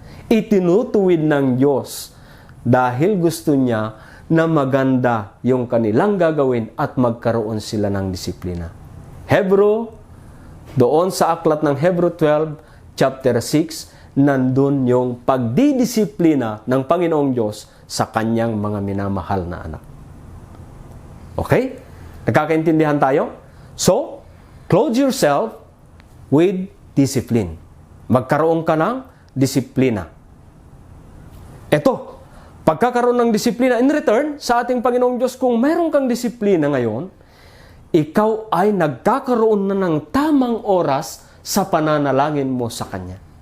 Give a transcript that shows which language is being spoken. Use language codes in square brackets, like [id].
[tl] Itinutuwid ng Diyos dahil gusto niya na maganda yung kanilang gagawin at magkaroon sila ng disiplina. Hebrew, doon sa aklat ng Hebrew 12, chapter 6, nandun yung pagdidisiplina ng Panginoong Diyos sa kanyang mga minamahal na anak. Okay? Nagkakaintindihan tayo? [en] So, clothe yourself with discipline. [tl] Magkaroon ka ng disiplina. Ito, pagkakaroon ng disiplina, in return, sa ating Panginoong Diyos, kung meron kang disiplina ngayon, ikaw ay nagkakaroon na ng tamang oras sa pananalangin mo sa Kanya.